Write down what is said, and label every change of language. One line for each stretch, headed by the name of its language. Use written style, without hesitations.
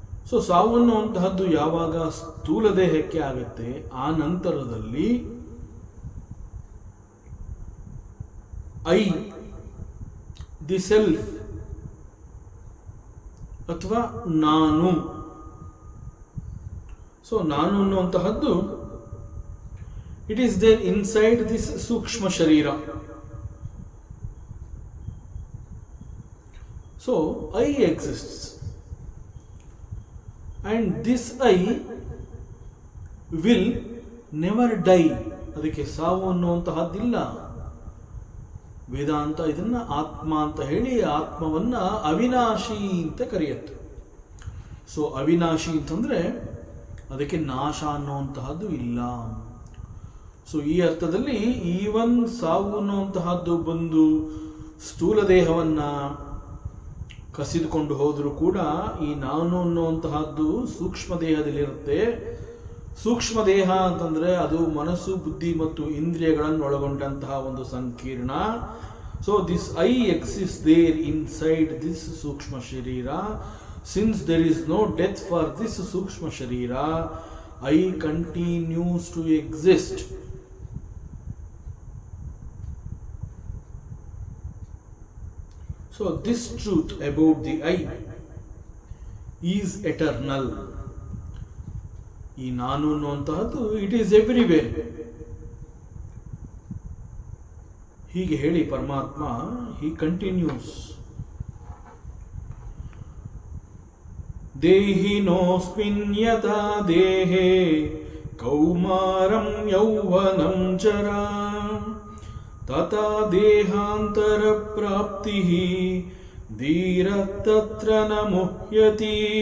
Kannada: So ಸಾವು ಅನ್ನುವಂತಹದ್ದು ಯಾವಾಗ ಸ್ಥೂಲ ದೇಹಕ್ಕೆ ಆಗುತ್ತೆ, ಆ ನಂತರದಲ್ಲಿ
English: I, the self
Kannada: ಅಥವಾ ನಾನು.
English: so
Kannada: ನಾನು ಅನ್ನುವಂತಹದ್ದು
English: It is there inside this ಸೂಕ್ಷ್ಮ ಶರೀರ. So I exists, and this I will never die.
Kannada: ಅದಕ್ಕೆ ಸಾವು ಅನ್ನುವಂತಹದ್ದಿಲ್ಲ. ವೇದಾಂತ ಇದನ್ನ ಆತ್ಮ ಅಂತ ಹೇಳಿ ಆತ್ಮವನ್ನ ಅವಿನಾಶಿ ಅಂತ ಕರೆಯುತ್ತೆ. ಸೊ ಅವಿನಾಶಿ ಅಂತಂದ್ರೆ ಅದಕ್ಕೆ ನಾಶ ಅನ್ನುವಂತಹದ್ದು ಇಲ್ಲ. ಸೊ ಈ ಅರ್ಥದಲ್ಲಿ ಈವನ್ ಸಾವು ಅನ್ನುವಂತಹದ್ದು ಬಂದು ಸ್ಥೂಲ ದೇಹವನ್ನು ಕಸಿದುಕೊಂಡು ಹೋದರೂ ಕೂಡ ಈ ನಾನು ಅನ್ನುವಂತಹದ್ದು ಸೂಕ್ಷ್ಮ ದೇಹದಲ್ಲಿರುತ್ತೆ. ಸೂಕ್ಷ್ಮ ದೇಹ ಅಂತಂದರೆ ಅದು ಮನಸ್ಸು, ಬುದ್ಧಿ ಮತ್ತು ಇಂದ್ರಿಯಗಳನ್ನು ಒಳಗೊಂಡಂತಹ ಒಂದು ಸಂಕೀರ್ಣ.
English: So this I exist there inside this ಸೂಕ್ಷ್ಮ ಶರೀರ. Since there is no death for this ಸೂಕ್ಷ್ಮ ಶರೀರ, I continues to exist. So this truth about the I is eternal.
Kannada: ಈ ನಾನು ಅನ್ನುವಂತಹದ್ದು
English: It is everywhere.
Kannada: ಹೀಗೆ ಹೇಳಿ ಪರಮಾತ್ಮ
English: He continues.
Sanskrit: ದೇಹಿನೋಸ್ಮಿನ್ ಯಥಾ ದೇಹೇ ಕೌಮಾರಂ ಯೌವನಂ ಜರಾ ತಥಾ ದೇಹಾಂತರ ಪ್ರಾಪ್ತಿ ಧೀರ ತತ್ರ ನ ಮುಹ್ಯತಿ.